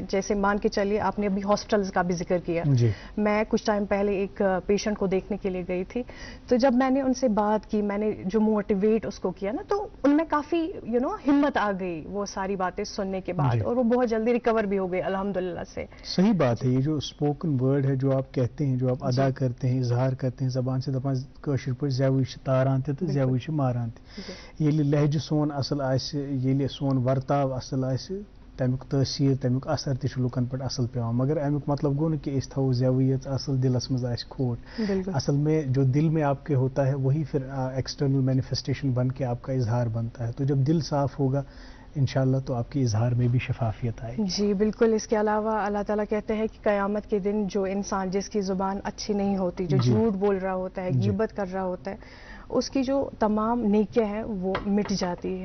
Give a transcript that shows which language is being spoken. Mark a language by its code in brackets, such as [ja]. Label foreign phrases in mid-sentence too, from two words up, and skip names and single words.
[ur] جیسے مان کے چلیے، آپ نے ابھی ہاسپٹلز کا بھی ذکر کیا، میں کچھ ٹائم پہلے ایک پیشنٹ کو دیکھنے کے لیے گئی تھی، تو جب میں نے ان سے بات کی، میں نے جو موٹیویٹ اس کو کیا نا، تو ان میں کافی ہمت آ گئی وہ ساری باتیں سننے کے بعد، اور وہ بہت جلدی ریکور بھی ہو گئی الحمدللہ سے۔ صحیح بات ہے، یہ جو [en] spoken word [ur] ہے، جو آپ کہتے ہیں، جو آپ ادا کرتے ہیں، اظہار کرتے ہیں زبان سے، [ks] دپان کٲشِر پٲٹھۍ زیوٕے چھِ تاران تہِ تہٕ زیوٕے چھِ ماران تہِ۔ ییٚلہِ لہجہِ سون اصل آسہِ، ییٚلہِ سون ورتاو اصل آسہِ، تمیُک تٲثیٖر، تمیُک اثر تہِ چھُ لُکن پٮ۪ٹھ اصل پیوان۔ مگر امیُک مطلب گوٚو نہٕ کہ أسۍ تھاوو زیوٕے یٲژ اصل، دلس منٛز آسہِ کھوٹ۔ [ur] اصل میں جو دل میں آپ کے ہوتا ہے وہی پھر [en] external manifestation [ur] بن کے آپ کا اظہار بنتا ہے۔ تو جب دل صاف ہوگا انشاءاللہ تو آپ کی اظہار میں بھی شفافیت آئے گی۔ جی بالکل۔ اس کے علاوہ اللہ تعالیٰ کہتے ہیں کہ قیامت کے دن جو انسان جس کی زبان اچھی نہیں ہوتی، جو جھوٹ بول رہا ہوتا ہے، غیبت کر رہا ہوتا ہے، اس کی جو تمام نیکیاں ہیں وہ مٹ جاتی ہے.